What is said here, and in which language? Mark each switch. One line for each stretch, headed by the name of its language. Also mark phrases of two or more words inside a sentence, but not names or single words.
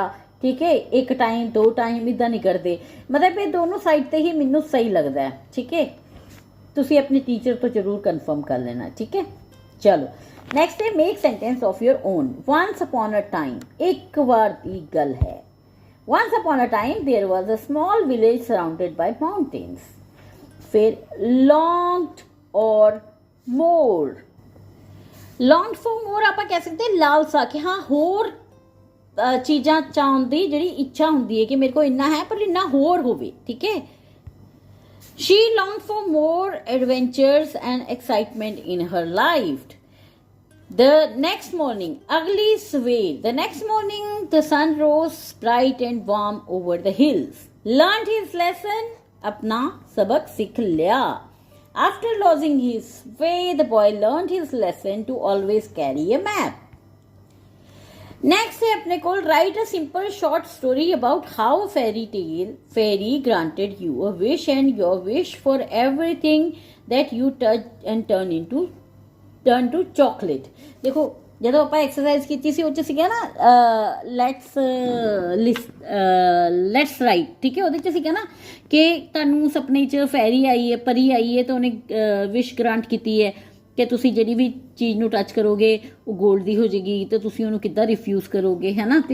Punjabi: ਠੀਕ ਹੈ? 1 ਟਾਈਮ, 2 ਟਾਈਮ ਇਦਾਂ ਨਹੀਂ ਕਰਦੇ. ਮਤਲਬ ਇਹ ਦੋਨੋਂ ਸਾਈਡ ਤੇ ਹੀ ਮੈਨੂੰ ਸਹੀ ਲੱਗਦਾ ਹੈ. ਠੀਕ ਹੈ? ਤੁਸੀਂ ਆਪਣੇ ਟੀਚਰ ਤੋਂ ਜ਼ਰੂਰ ਕਨਫਰਮ ਕਰ ਲੈਣਾ. ਠੀਕ ਹੈ? ਚਲੋ ਨੈਕਸਟ ਹੈ
English: make sentence of your own. once upon a time
Punjabi: ਇੱਕ ਵਾਰ ਦੀ ਗੱਲ ਹੈ.
English: Once upon a time, there was a small village surrounded by mountains. फिर longed or more. Longed for more
Punjabi: ਆਪਾਂ ਕਹਿ ਸਕਦੇ ਹਾਂ ਲਾਲਸਾ ਕਿ ਹਾਂ ਹੋਰ ਚੀਜ਼ਾਂ ਚਾਹੁਣ ਦੀ ਜਿਹੜੀ ਇੱਛਾ ਹੁੰਦੀ ਹੈ ਕਿ ਮੇਰੇ ਕੋਲ ਇੰਨਾ ਹੈ ਪਰ ਇੰਨਾ ਹੋਰ ਹੋਵੇ. ਠੀਕ ਹੈ?
English: She longed for more adventures and excitement in her life. The next morning, ugly swear. The next morning, the sun rose bright and warm over the hills. Learned his lesson.
Hindi: अपना सबक सीख लिया.
English: After losing his way, the boy learned his lesson to always carry a map. Next
Hindi: है अपने को
English: write a simple short story about how a fairy granted you a wish and your wish for everything that you touch and turn to chocolate.
Punjabi: देखो ਜਦੋਂ ਆਪਾਂ ਐਕਸਰਸਾਈਜ਼ ਕੀਤੀ ਸੀ ਉਹ 'ਚ ਸੀਗਾ ਨਾ
English: let's write.
Punjabi: ਠੀਕ ਹੈ? ਉਹਦੇ 'ਚ ਸੀਗਾ ਨਾ ਕਿ ਤੁਹਾਨੂੰ ਸੁਪਨੇ 'ਚ ਫੈਰੀ ਆਈ ਹੈ, ਪਰੀ ਆਈ ਹੈ, ਤਾਂ ਉਹਨੇ
English: wish grant
Punjabi: ਕੀਤੀ ਹੈ ਕਿ ਤੁਸੀਂ ਜਿਹੜੀ ਵੀ ਚੀਜ਼ ਨੂੰ ਟੱਚ ਕਰੋਗੇ ਉਹ ਗੋਲਡ ਦੀ ਹੋ ਜਾਏਗੀ, ਤਾਂ ਤੁਸੀਂ ਉਹਨੂੰ ਕਿੱਦਾਂ ਰਿਫਿਊਜ਼ ਕਰੋਗੇ, ਹੈ ਨਾ.